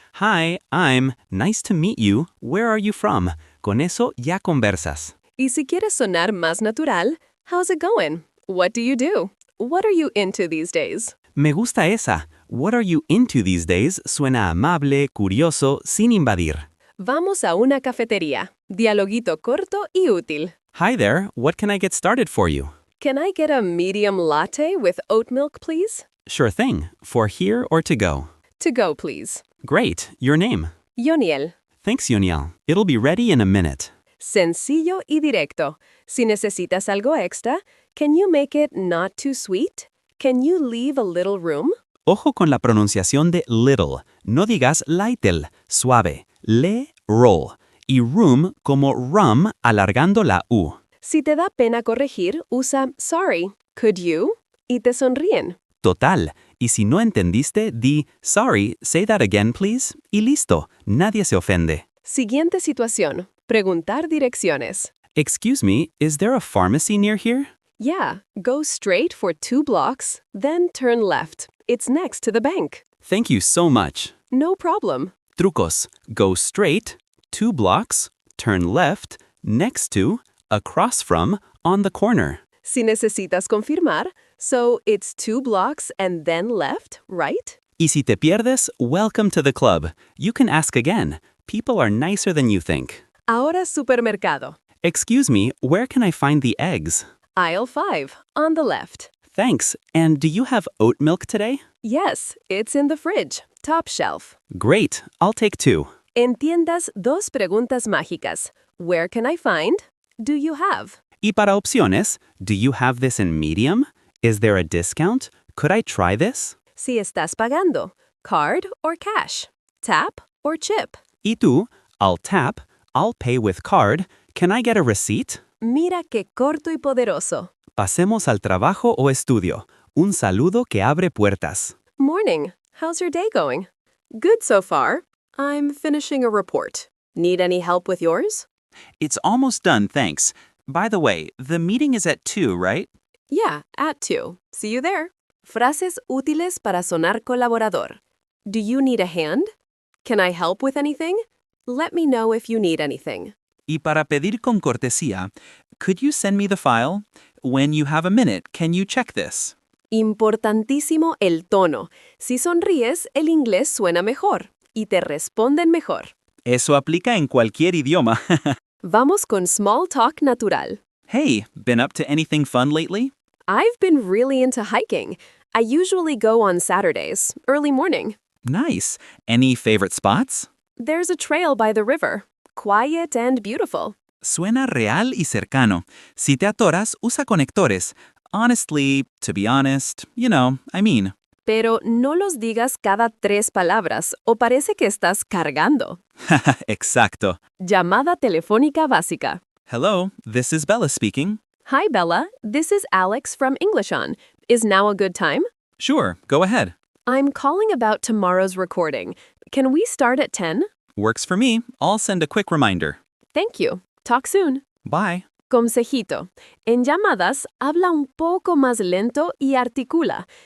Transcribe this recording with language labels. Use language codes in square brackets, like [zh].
[en] Hi, I'm, nice to meet you, where are you from? [es] Con eso ya conversas. Y si quieres sonar más natural, [en] how's it going? What do you do? What are you into these days? [es] Me gusta esa. [en] What are you into these days? [es] Suena amable, curioso, sin invadir. Vamos a una cafetería. Dialoguito corto y útil. [en] Hi there, what can I get started for you? Can I get a medium latte with oat milk, please? Sure thing. For here or to go? To go, please. Great. Your name? Yoniel. Thanks, Yoniel. It'll be ready in a minute. [es] Sencillo y directo. Si necesitas algo extra, [en] can you make it not too sweet? Can you leave a little room? [es] Ojo con la pronunciación de little. No digas little, suave. Le, roll. Y room como rum, alargando la U. Si te da pena corregir, usa [en] sorry, could you? [es] Y te sonríen. Total. Y si no entendiste, di [en] sorry, say that again, please. [es] Y listo. Nadie se ofende. Siguiente situación. Preguntar direcciones. [en] Excuse me, is there a pharmacy near here? Yeah, go straight for 2 blocks, then turn left. It's next to the bank. Thank you so much. No problem. [es] Trucos. [en] Go straight, 2 blocks, turn left, next to, across from, on the corner. [es] Si necesitas confirmar, [en] so it's 2 blocks and then left, right? [es] Y si te pierdes, [en] welcome to the club. You can ask again. People are nicer than you think. [es] Ahora supermercado. [en] Excuse me, where can I find the eggs? Aisle 5, on the left. Thanks. And do you have oat milk today? Yes, it's in the fridge, top shelf. Great. I'll take 2. [es] Entiendas 2 preguntas mágicas. [en] Where can I find? Do you have? [es] Y para opciones, [en] do you have this in medium? Is there a discount? Could I try this? [es] Si estás pagando, [en] card or cash, tap or chip. [es] Y tú, [en] I'll tap, I'll pay with card. Can I get a receipt? [es] Mira qué corto y poderoso. Pasemos al trabajo o estudio. Un saludo que abre puertas. [en] Morning. How's your day going? Good so far. I'm finishing a report. Need any help with yours? It's almost done, thanks. By the way, the meeting is at 2, right? Yeah, at 2. See you there. [es] Frases útiles para sonar colaborador. [en] Do you need a hand? Can I help with anything? Let me know if you need anything. [es] Y para pedir con cortesía, [en] could you send me the file? When you have a minute, can you check this? [es] Importantísimo el tono. Si sonríes, el inglés suena mejor y te responden mejor. Eso aplica en cualquier idioma. Vamos con small talk natural. [en] Hey, been up to anything fun lately? I've been really into hiking. I usually go on Saturdays, early morning. Nice. Any favorite spots? There's a trail by the river. Quiet and beautiful. [es] Suena real y cercano. Si te atoras, usa conectores. [en] Honestly, to be honest, I mean. [es] Pero no los digas cada 3 palabras o parece que estás cargando. Exacto. Llamada telefónica básica. [en] Hello, this is Bella speaking. Hi, Bella. This is Alex from InglishOn. Is now a good time? Sure, go ahead. I'm calling about tomorrow's recording. Can we start at 10? Works for me. I'll send a quick reminder. Thank you. Talk soon. Bye. [es] Consejito. En llamadas, habla un poco más lento y articula.